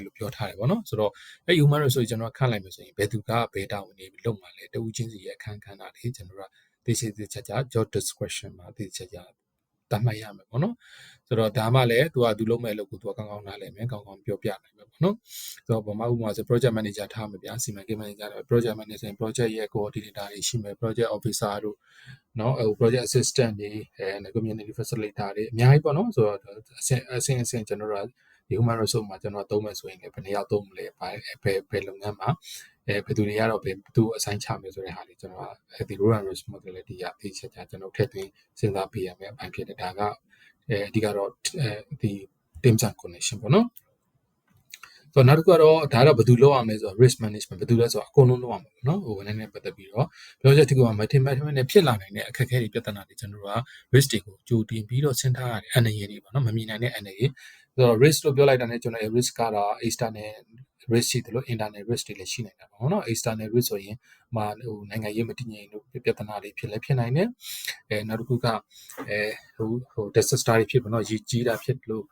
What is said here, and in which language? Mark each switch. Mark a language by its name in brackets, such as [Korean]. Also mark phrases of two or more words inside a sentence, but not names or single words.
[Burmese] လို့ပြောထားတယ်ပေါ့နော်ဆိုတော့အဲ့ [English] human resource [Burmese] ကျွန်တော်ခန့်လိုက်မယ်ဆိုရင်ဘယ်သူကဘယ်တာဝန်တွေလုပ်မှာလဲတဦးချင်းစီရဲ့အခန်းကဏ္ဍတွေကျွန်တော်တို့ကသိချာ [English] job description [Burmese] မှာသိချာတတ်မှတ်ရမယ်ပေါ့နော်ဆိုတော့ဒါမှလည်းသူလုပ်မဲ့လို့သူကကောင်းကောင်းနားလည်မယ်ကောင်းကောင်းပြောပြနိုင်မယ်ပေါ့ နော်ဆိုတော့ဥပမာဆို [English] project manager [Burmese] ထားမယ်ဗျာစီမံကိန်း manager တွေ [English] project manager [Burmese] ဆိုရင် project ရဲ့ coordinator တွေရှိမယ် [English] project officer [Burmese] တို့နော် [English] project assistant [Burmese] တွေ [English] community facilitator [Burmese] တွေအများကြီးပေါ့နော်ဆိုတော့အဆင့်ကျွန်တော်တို့ဒီ [English] human resource [Burmese] မှာကျွန်တော်သုံးမယ်ဆိုရင်လည်းဘယ်နှယောက်သုံးမလဲဘယ်လုပ်ငန်းမှာဘယ်သူတွေကတော့ဘယ်သူအဆိုင်ချမယ်ဆိုတဲ့ဟာလေးကျွန်တော်ကဒီ [English] role and responsibility [Burmese] ကသိချာကျွန်တော် ထည့်သွင်းစဉ်းစားပေးရမယ်အပိုင်းဖြစ်တယ်ဒါကအဓိကတော့ဒီ [English] terms and condition [Burmese] ပေါ့နော်ဆိုတော့နောက်တစ်ခုကတော့ဒါတော့ဘယ်သူလုပ်ရမလဲ ဆိုတော့ [English] risk management [Burmese] ဘယ်သူလဲဆိုတော့အကုန်လုံးလုပ်ရမှာပေါ့နော်ဝန်ထမ်းနဲ့ပတ်သက်ပြီးတော့ project တစ်ခုမှာ mathematical နဲ့ဖြစ်လာနိုင်တဲ့အခက်အခဲတွေပြဿနာတွေကျွန်တော်တို့က risk တွေကိုကြိုတင်ပြီးတော့စဉ်းစားရတယ်အန္တရာယ်တွေပေါ့နော်မမြင်နိုင်တဲ့အန္တရာယ်ဆိုတော့ risk လို့ပြောလိုက်တာနဲ့ကျွန်တော် risk ကတော့ [English] external risk [Burmese] ရှိတယ်လို့ [English] internal risk [Burmese] တွေလည်းရှိနေတာပေါ့နော် [English] external risk [Burmese] ဆိုရင်နိုင်ငံရေးမတည်ငြိမ်လို့ပြဿနာတွေဖြစ်နိုင်တယ်နောက်တစ်ခုကdisaster တွေဖြစ်ပေါ့နော်ရေကြီးတာဖြစ်လို့